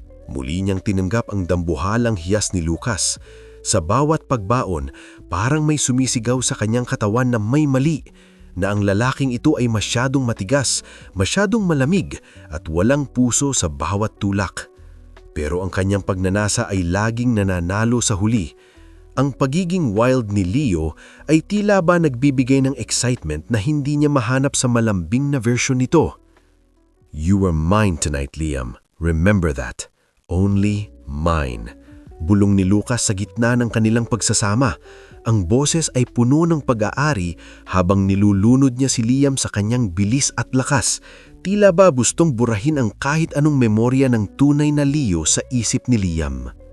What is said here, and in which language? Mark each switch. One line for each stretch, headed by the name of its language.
Filipino: Muli niyang tinanggap ang dambuhalang hiyas ni Lucas. Sa bawat pagbaon, parang may sumisigaw sa kanyang katawan na may mali, na ang lalaking ito ay masyadong matigas, masyadong malamig at walang puso sa bawat tulak. Pero ang kanyang pagnanasa ay laging nananalo sa huli. Ang pagiging wild ni Leo ay tila ba nagbibigay ng excitement na hindi niya mahanap sa malambing na version nito.
English: You were mine tonight, Liam. Remember that. Only mine.
Filipino: Bulong ni Lucas sa gitna ng kanilang pagsasama. Ang boses ay puno ng pag-aari habang nilulunod niya si Liam sa kanyang bilis at lakas. Tila ba gustong burahin ang kahit anong memorya ng tunay na Leo sa isip ni Liam.